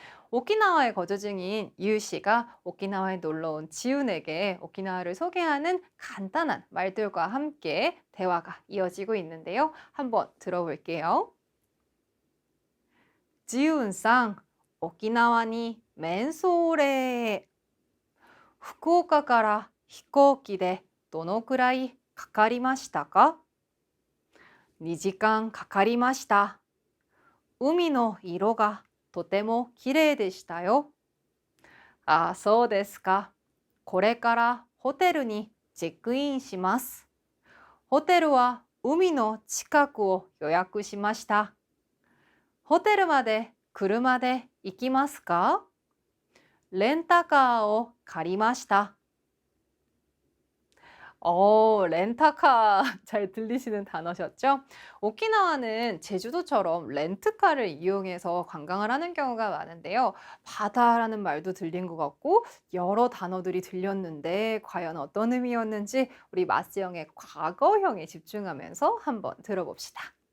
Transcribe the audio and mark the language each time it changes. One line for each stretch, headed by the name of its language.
Korean: 오키나와에 거주 중인 이유 씨가 오키나와에 놀러 온 지훈에게 오키나와를 소개하는 간단한 말들과 함께 대화가 이어지고 있는데요. 한번 들어볼게요.
Japanese: 지훈상, 오키나와니 맨소레. 후쿠오카から飛行機でどのくらいかかりましたか？ 2時間かかりました。海の色がとても綺麗でしたよ。ああ、そうですか。これからホテルにチェックインします。ホテルは海の近くを予約しました。ホテルまで車で行きますか？レンタカーを借りました。
Korean: 렌터카 잘 들리시는 단어셨죠? 오키나와는 제주도처럼 렌트카를 이용해서 관광을 하는 경우가 많은데요. 바다라는 말도 들린 것 같고 여러 단어들이 들렸는데 과연 어떤 의미였는지 우리 마스영의 과거형에 집중하면서 한번 들어봅시다.